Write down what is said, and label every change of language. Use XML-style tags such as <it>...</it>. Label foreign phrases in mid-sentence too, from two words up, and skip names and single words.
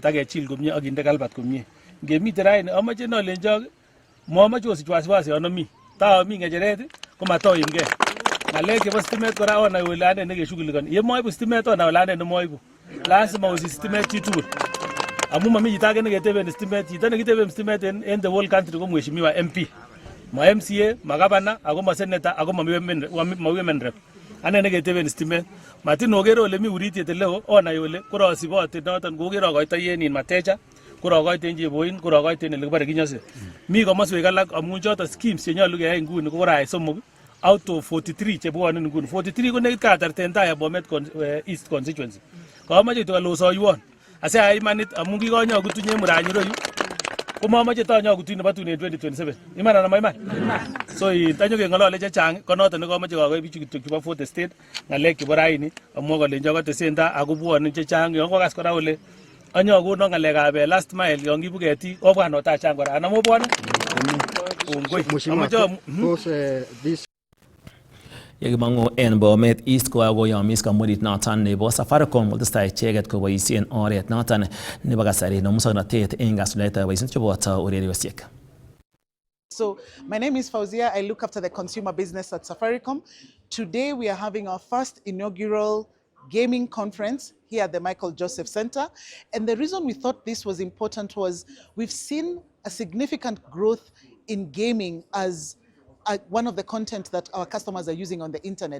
<kln>akechil komie akinde kalbat komie ngemite raini amache nolenjok momoche osich wasiwasi yon ami taomi ng'echeret komatoimgei ng'alek chebo stimet kora onai ole ane nekeshugulikani yemoibu stimet onai ole ane nemoibu lazima osich stimet chitugul amu mami chito age neketeben stimet chito nekiteben stimet en</kln> <en>the whole country</en> <kln>ko mheshimiwa MP ma MCA ma governor ako ma senator ako ma</kln> <en>women rep</en> <kln>ane neketeben stimet matin okere ole mi uritiet eleo onai ole korosibote noton koker akoitoi en Mateja korokoiten Cheboin korokoiten ele kibore Kinyose mi komoswek alak amun choton schemes chenyolu keyai nguni kokorayai somok</kln> <en>out of</en> <kln>43 chebwone nguni 43 ko nekit katarten tai Bomet East constituency komoche kityok alosoiwon asiayai imanit amun kikonyokutunye Muranyi ireyu komomoche tonyokutuny nebo tun en 2027 iman anan maiman so tanyokeng'olole chechang ko noton nekomoche kokoi bichu kityok chebo Fourth Estate ng'alek chebo raini amwa kolenjo kotesenda ako bwone chechang yon kokas kora ole anyokuno ng'alekab</kln> <en>last mile</en> <kln>yon kiibu ketik obwan otachang kora anan mobwone Yekimong'u en Bomet East kokakoyomis kampunit noton nebo Safaricom kotestai icheket koboisien oret noton nebo kasari nebo musoknotet en kasuldaetab boisionik cheboto ureriosiek.</kln> <en>So my name is Fauzia. I look after the consumer business at Safaricom. Today we are having our first inaugural gaming conference here at the Michael Joseph Center. And the reason we thought this was important was we've seen a significant growth in gaming as one of the content that our customers are using on the internet.</en>